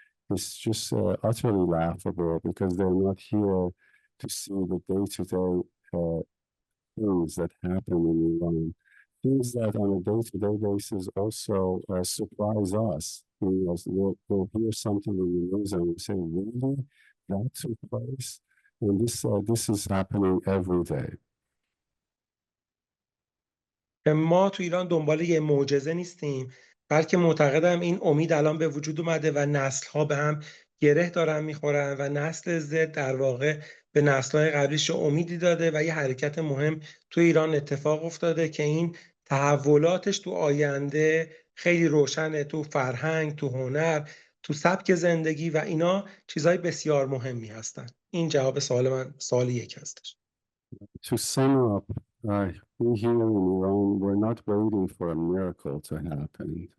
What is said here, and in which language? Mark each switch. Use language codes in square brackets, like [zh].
[en] It's just utterly laughable because they're not here to see the day-to-day things that happen in Iran. Things that on a day-to-day basis also surprise us. You know, we'll hear something in the news and we say, really? That took place? And this is happening every day. [fa] ما تو ایران دنبال یه معجزه نیستیم، بلکه معتقدم این امید الان به وجود اومده و نسل‌ها به هم گره دارن میخورن و نسل زد در واقع به نسل‌های قبلیش امیدی داده و یه حرکت مهم تو ایران اتفاق افتاده که این تحولاتش تو آینده خیلی روشنه، تو فرهنگ، تو هنر، تو سبک زندگی و اینا چیزهای بسیار مهمی هستن. این جواب سوال من، سوال یک هستش. [en] To sum up, we here in Iran, we're not waiting for a miracle to happen.